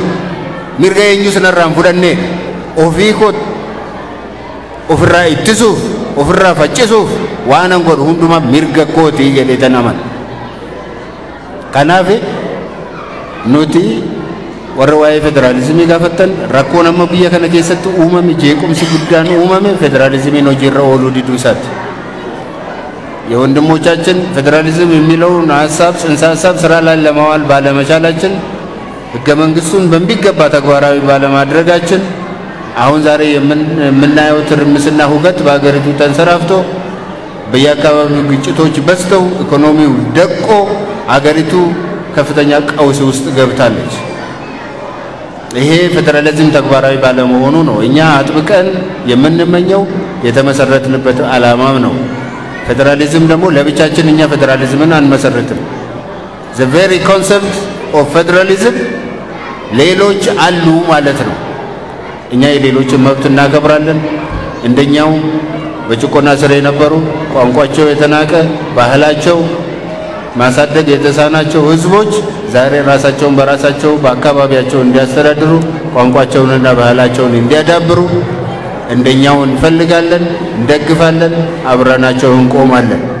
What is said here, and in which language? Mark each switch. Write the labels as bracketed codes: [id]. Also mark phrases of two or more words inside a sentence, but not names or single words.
[om] Mirga eenyu sanarraan fudhannee ofii kooti ofirraa ittisuuf ofirraa faccisuuf waan an godhu hundumaa mirga kootii jedhee tan amana. Kanaaf nuti warra waa'ee federaalizimii gaafattan rakkoon amma biyya kana keessatti uumame jeequmsi guddaan uumame federalizimiin hojiirra ooluu diduu isaati. [am] የወንድሞቻችን ፌዴራሊዝም የሚለውን ሀሳብ ጽንሰ ሀሳብ ስራ ላይ ለማዋል ባለመቻላችን ህገ መንግስቱን በሚገባ ተግባራዊ ባለማድረጋችን አሁን ዛሬ የምናየው ትርምስና ሁከት በአገሪቱ ተንሰራፍቶ በየአካባቢው ግጭቶች በዝተው ኢኮኖሚው ደቆ አገሪቱ ከፍተኛ ቀውስ ውስጥ ገብታለች። ይሄ ፌደራሊዝም ተግባራዊ ባለመሆኑ ነው እኛ አጥብቀን የምንመኘው የተመሰረትንበት ዓላማም ነው። ፌደራሊዝም ደግሞ ለብቻችን እኛ ፌደራሊዝምን አንመሰርትም። [en] the very concept of federalism [am] ሌሎች አሉ ማለት ነው። እኛ የሌሎችን መብት እናከብራለን። እንደኛው በጭቆና ስር የነበሩ ቋንቋቸው የተናቀ ባህላቸው ማሳደግ የተሳናቸው ህዝቦች ዛሬ ራሳቸውን በራሳቸው በአካባቢያቸው እንዲያስተዳድሩ ቋንቋቸውንና ባህላቸውን እንዲያዳብሩ እንደኛው እንፈልጋለን፣ እንደግፋለን፣ አብረናቸው እንቆማለን።